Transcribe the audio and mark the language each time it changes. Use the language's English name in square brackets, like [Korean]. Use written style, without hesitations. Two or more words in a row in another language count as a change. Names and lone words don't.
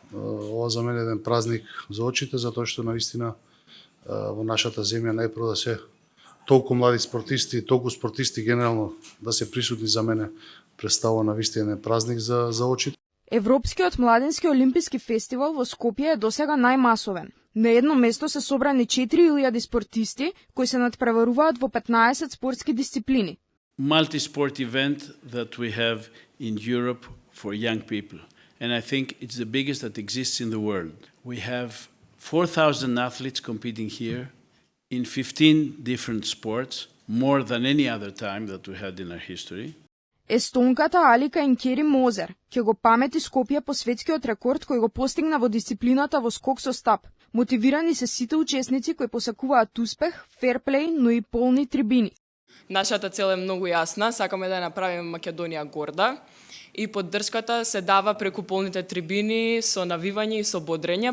[Macedonian] Ова за мене е еден празник за очите, затоа што навистина во нашата земја најпрво да се толку млади спортисти, толку спортисти генерално да се присутни, за мене представува навистина еден празник за очите. Европскиот младински олимписки фестивал во Скопје е досега најмасовен. На едно место се собрани 4000 спортисти кои се надпреваруваат во 15 спортски дисциплини. [English] Multi-sport event that we have in Europe for young people. And I think it's the biggest that exists in the world. We have 4,000 athletes competing here in 15 different sports, more than any other time that we had in our history. [Macedonian] Естонката Алика Инкери Мозер ќе го памети Скопје по светскиот рекорд кој го постигна во дисциплината во скок со стап. Мотивирани се сите учесници кои посакуваат успех, ферплей, но и полни трибини. Нашата цел е многу јасна, сакаме да ја направиме Македонија горда и поддршката се дава преку полните трибини со навивање и со бодрење.